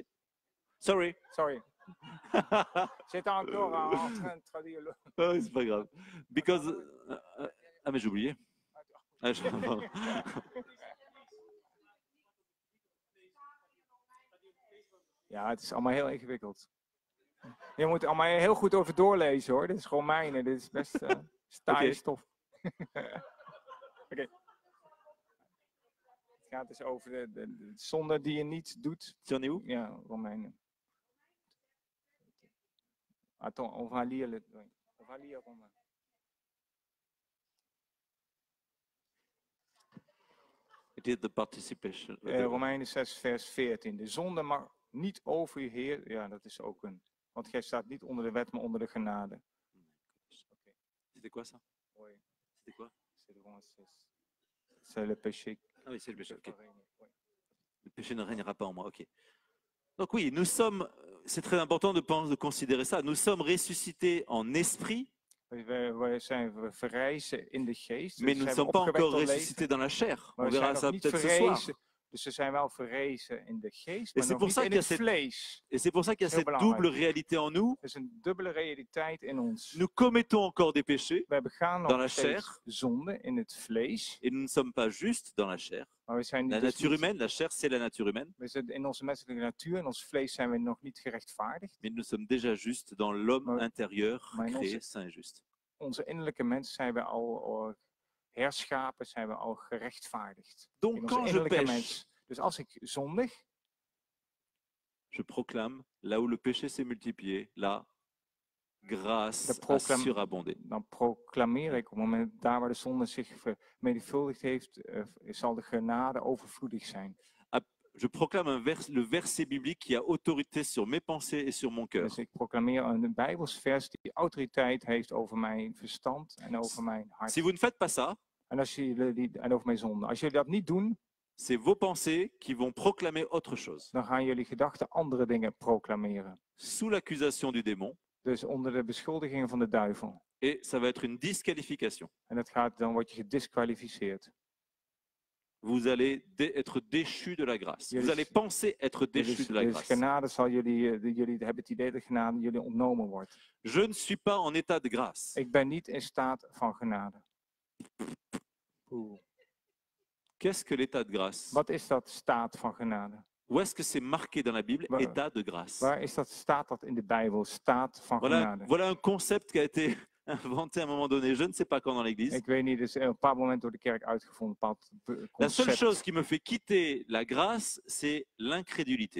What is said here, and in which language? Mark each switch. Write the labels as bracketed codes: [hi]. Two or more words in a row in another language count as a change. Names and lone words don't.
[en] Sorry. Sorry. [fr] C'est encore en train de traduire le... Oh, c'est pas grave. Because ah mais j'ai oublié. Ah, je- [nl] Ja, het is allemaal heel ingewikkeld. Je moet allemaal heel goed over doorlezen hoor. Dit is Romeinen, dit is best saaie stof. Oké. Het gaat dus over de zonde die je niet doet. Ja, Romeinen. [fr] Attends, on va lire Romain. [en] It is the participation. [nl] Romeinen 6 vers 14. De zonde mag niet over je Heer. Ja, dat is ook een. Want jij staat niet onder de wet, maar onder de genade. [fr] Okay. C'était quoi ça? Oui. C'était quoi? C'est le Romains 6. C'est le péché. Ah oui, c'est le péché. Okay. Le péché ne régnera pas en moi. Ok. Donc oui, nous sommes. C'est très important de considérer ça. Nous sommes ressuscités en esprit. [nl] Wij zijn verrijzen in de geest. [fr] Mais nous ne sommes pas encore ressuscités dans la chair. On verra ça peut-être ce soir. [nl] Dus ze zijn wel verrezen in de geest, maar nog niet in het vlees. [fr] Et c'est pour ça qu'il y a cette double réalité en nous. [nl] Er is een dubbele realiteit in ons. [fr] Nous commettons encore des péchés [nl] Wij begaan [fr] dans la [nl] nog [fr] chair. [nl] steeds zonde in het vlees. [fr] Et nous ne sommes pas juste dans la chair. [nl] Maar we zijn [fr] La nature humaine, la chair, c'est la nature humaine. [nl] We zijn in onze menselijke natuur, in ons vlees zijn we nog niet gerechtvaardigd. [fr] Mais nous sommes déjà justes dans l'homme intérieur, créé, saint et juste. [nl] Onze innerlijke mens zijn we al herschapen, zijn we al gerechtvaardigd. [fr] Donc quand je pêche, [nl] dus als ik zondig, [fr] je proclame, là où le péché s'est multiplié, la grâce a surabondé. [nl] Dan proclameer ik op het moment daar waar de zonde zich vermenigvuldigd heeft, zal de genade overvloedig zijn. [fr] Je proclame le verset biblique qui a autorité sur mes pensées et sur mon cœur. [nl] Dus ik proclameer een Bijbelsvers die autoriteit heeft over mijn verstand en over mijn hart. [fr] Si vous ne faites pas ça, [nl] en over mijn zonde. Als jullie dat niet doen, [fr] c'est vos pensées qui vont proclamer autre chose. [nl] Dan gaan jullie gedachten andere dingen proclameren. [fr] Sous l'accusation du démon. [nl] Dus onder de beschuldigingen van de duivel. [fr] Et ça va être une disqualification. [nl] En dan word je gedisqualificeerd. [fr] Vous allez être déchu de la grâce. Vous allez penser être déchu de la grâce. [nl] Genade zal jullie hebben het idee dat genade jullie ontnomen wordt. [fr] Je ne suis pas en état de grâce. [nl] Ik ben niet in staat van genade. [fr] Qu'est-ce que l'état de grâce? [nl] Wat is dat staat van genade? [fr] Où est-ce que c'est marqué dans la Bible, état de grâce? [nl] Waar is dat, staat dat in de Bijbel, staat van genade? [fr] Voilà un concept qui a été inventé à un moment donné, je ne sais pas quand dans l'église. [nl] Ik weet niet, dus op een bepaald moment door de kerk uitgevonden. [fr] La seule chose qui me fait quitter la grâce, c'est l'incrédulité.